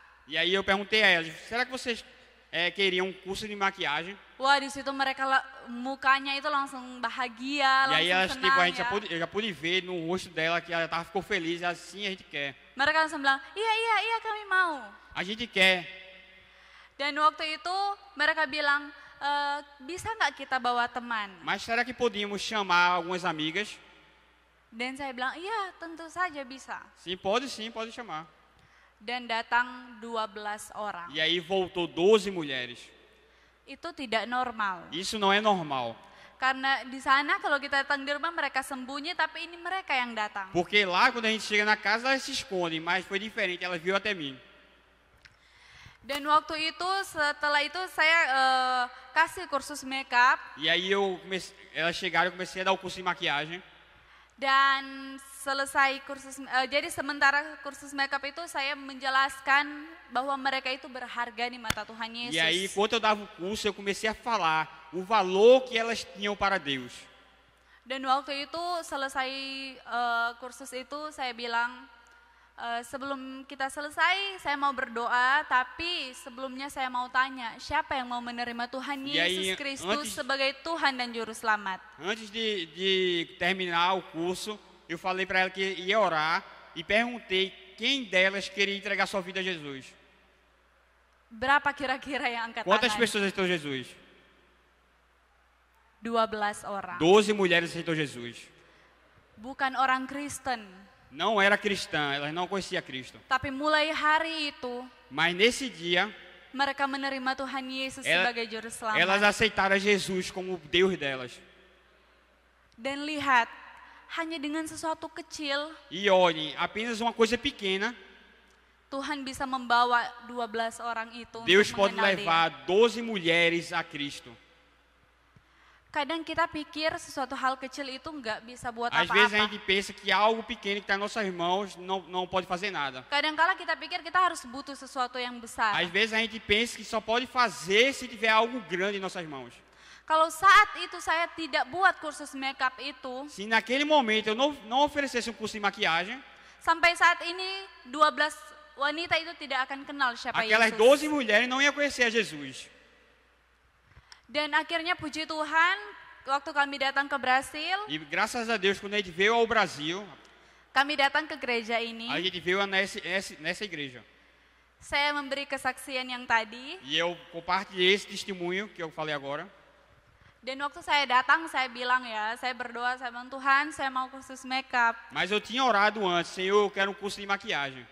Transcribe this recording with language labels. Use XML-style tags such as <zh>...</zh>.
<pt>E aí eu perguntei a elas, será que vocês queriam um curso de maquiagem?</pt> <id>Wah, di situ mereka mukanya itu langsung bahagia,</id> <pt>E aí elas,</pt> <id>langsung</id> <pt>tipo,</pt> <id>senang ya.</id> <pt>eu já pude ver no rosto dela que ela ficou feliz, ela sim, a gente quer.</pt> <id>Mereka langsung bilang, iya kami mau.</id> <pt>A gente quer.</pt> <id>Dan waktu itu mereka bilang, bisa nggak kita bawa teman?</id> <pt>Mas será que podíamos chamar algumas amigas?</pt> <id>Dan saya bilang, iya tentu saja bisa.</id> <pt>Sim, pode chamar.</pt> <id>Dan datang 12 orang.</id> <pt>E aí voltou 12 mulheres.</pt> <id>Itu tidak normal.</id> <pt>Isso não é normal.</pt> <id>Karena di sana kalau kita datang di rumah mereka sembunyi, tapi ini mereka yang datang.</id> <pt>Porque lá quando a gente chega na casa elas se escondem, mas foi diferente, elas viram até mim.</pt> <id>Dan waktu itu, setelah itu saya kasih kursus makeup.</id> <pt>E aí elas chegaram, eu comecei a dar o curso de maquiagem.</pt> <id>Dan selesai kursus, jadi sementara kursus makeup itu saya menjelaskan bahwa mereka itu berharga di mata Tuhan Yesus.</id> <pt>E aí, enquanto eu dava o curso, eu comecei a falar o valor que elas tinham para Deus.</pt> <id>Dan waktu itu selesai kursus itu saya bilang, sebelum kita selesai saya mau berdoa, tapi sebelumnya saya mau tanya, siapa yang mau menerima Tuhan Yesus Kristus sebagai Tuhan dan Juru Selamat?</id> <pt>Antes de terminar o curso, eu falei para ela que ia orar e perguntei quem delas queria entregar sua vida a Jesus.</pt> <id>Berapa kira-kira yang angkat</id> <pt>Quantas</pt> <id>tangan?</id> <pt>pessoas estão Jesus?</pt> <id>12 orang.</id> <pt>12 mulheres aceitou Jesus.</pt> <id>Bukan orang Kristen.</id> <pt>Não era cristã, elas não conheciam Cristo.</pt> <id>Tapi mulai hari itu,</id> <pt>Mas nesse dia,</pt> <id>mereka menerima Tuhan Yesus sebagai Juru Selamat.</id> <pt>elas aceitaram Jesus como Deus delas.</pt> <id>Dan lihat, hanya dengan sesuatu kecil,</id> <pt>E olhem, apenas uma coisa pequena,</pt> <id>Tuhan bisa membawa 12 orang itu</id> <pt>Deus</pt> <id>untuk</id> <pt>pode</pt> <id>mengenal</id> <pt>levar</pt> <id>Dia.</id> <pt>12 mulheres a Cristo.</pt> <id>Kadang kita pikir sesuatu hal kecil itu nggak bisa buat</id> <pt>Às vezes a</pt> <id>apa-apa.</id> <pt>gente pensa que algo pequeno que está em nossas mãos não pode fazer nada.</pt> <id>Kadang-kala kita pikir kita harus butuh sesuatu yang besar.</id> <pt>Às vezes a gente pensa que só pode fazer se tiver algo grande em nossas mãos.</pt> <id>Kalau saat itu saya tidak buat kursus makeup itu,</id> <pt>Se naquele momento eu não oferecesse um curso de maquiagem,</pt> <id>sampai saat ini 12 wanita itu tidak akan kenal siapa</id> <pt>aquelas</pt> <id>Yesus.</id> <pt>12 mulheres não iam conhecer a Jesus.</pt> <id>Dan akhirnya puji Tuhan, waktu kami datang ke Brasil,</id> <pt>E graças a Deus, quando a gente veio ao Brasil,</pt> <id>kami datang ke gereja</id> <pt>a</pt> <id>ini,</id> <pt>gente veio nessa igreja.</pt> <id>saya memberi kesaksian yang tadi,</id> <pt>E eu compartilhei esse testemunho que eu falei agora.</pt> <id>dan waktu saya datang saya bilang ya, saya berdoa, saya bilang Tuhan saya mau kursus makeup,</id> <pt>Mas eu tinha orado antes, Senhor, eu quero um curso de maquiagem.</pt>